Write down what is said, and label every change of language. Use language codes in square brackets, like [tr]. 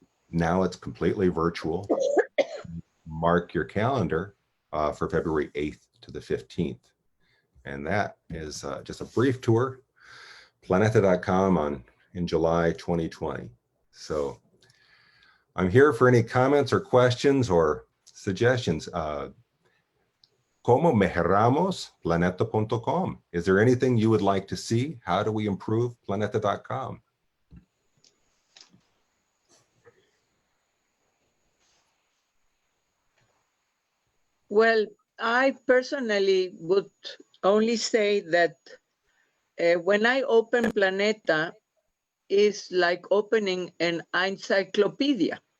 [en] Now it's completely virtual. Mark your calendar for February 8th to the 15th. And that is just a brief tour, planeta.com in July 2020. So I'm here for any comments or questions or suggestions. [es] Como mejoramos planeta.com? [en] Is there anything you would like to see? How do we improve planeta.com? Well, I personally would only say that when I open Planeta, it's like opening an encyclopedia.